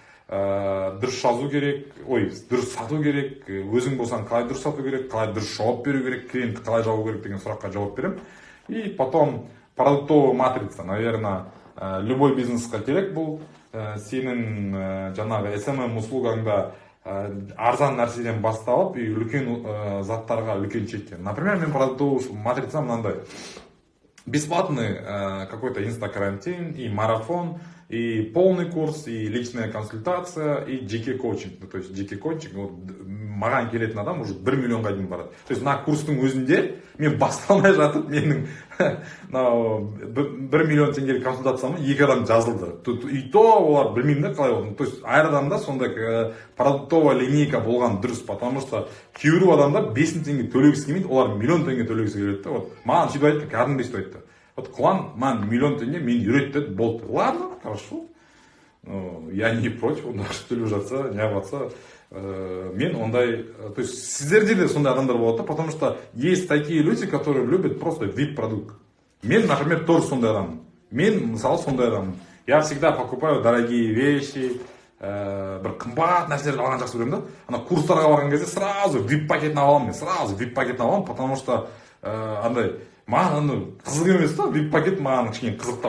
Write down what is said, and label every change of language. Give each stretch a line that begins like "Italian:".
Kazakh: дұрыс жазу керек, дұрыс сату керек, өзің болсаң қалай дұрыс сату керек, қалай дұрыс жауап беру керек, клиентті қалай жабу керек деген сұраққа жауап беремін.
Russian: И потом продуктовая матрица, наверное, любой
Kazakh: бизнесқа керек бұл. Сенің жаңағы SMM услугаңда арзан нәрседен басталып, и үлкен заттарға үлкен чекке.
Russian: Например, мен продуктовый матрица
Kazakh: мынандай.
Russian: Бесплатный какой-то инстакарантин, и марафон, и полный курс, и личная консультация, и жеке коучинг. То есть
Kazakh: жеке коучинг, маған келетін адам уже 1 миллионға дейін барады. То есть мына курстың өзінде мен басталмай жатып, менің 1 миллион теңгелік консультацияма 2 адам жазылды. И то олар білмеймін да қалай болды. То есть әр адамда сондай продуктовая линейка болған дұрыс,
Russian: потому что
Kazakh: кейбір адамдар 5 мың теңге төлегісі келмейді, олар миллион теңге төлегісі келеді. Вот маған сөйтіп айтты, кәдімгідей сөйтіп айтты. Вот Құлан, маған миллион теңге мен үйретті, болды.
Russian: Ладно, хорошо. Я не против,
Kazakh: онда төлеп жатса, не жатса. Мен ондай,
Russian: то есть
Kazakh: сіздерде де сондай адамдар болады,
Russian: потому что есть такие люди, которые любят просто VIP-продукт.
Kazakh: Мен, например, тоже сондай адам. Мен, мысалы, сондай адам.
Russian: Я всегда покупаю дорогие вещи,
Kazakh: бір қымбат нәрселерді алған жақсы көремін да. Ана курстарға барған кезде
Russian: сразу
Kazakh: VIP-пакетін аламын мен, сразу VIP-пакетін аламын,
Russian: потому что
Kazakh: андай маған қызық емес та, VIP-пакет маған кішкене қызық та.